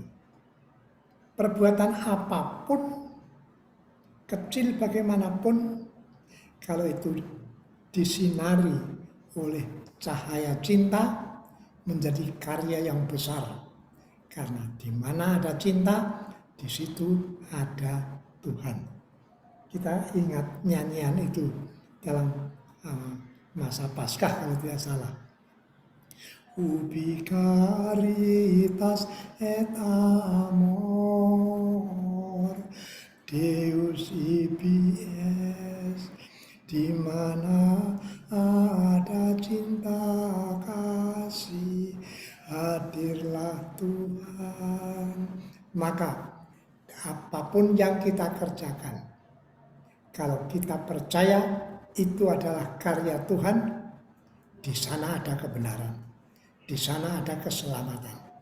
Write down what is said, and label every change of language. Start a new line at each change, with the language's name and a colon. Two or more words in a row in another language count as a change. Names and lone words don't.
Indonesian: Perbuatan apapun, kecil bagaimanapun, kalau itu disinari oleh cahaya cinta, menjadi karya yang besar. Karena di mana ada cinta, di situ ada Tuhan. Kita ingat nyanyian itu dalam masa Paskah kalau tidak salah.
Latin: Ubi caritas et amor Deus ibi es,
Indonesian: di mana ada cinta kasih, hadirlah Tuhan. Maka apapun yang kita kerjakan, kalau kita percaya itu adalah karya Tuhan, di sana ada kebenaran, di sana ada keselamatan.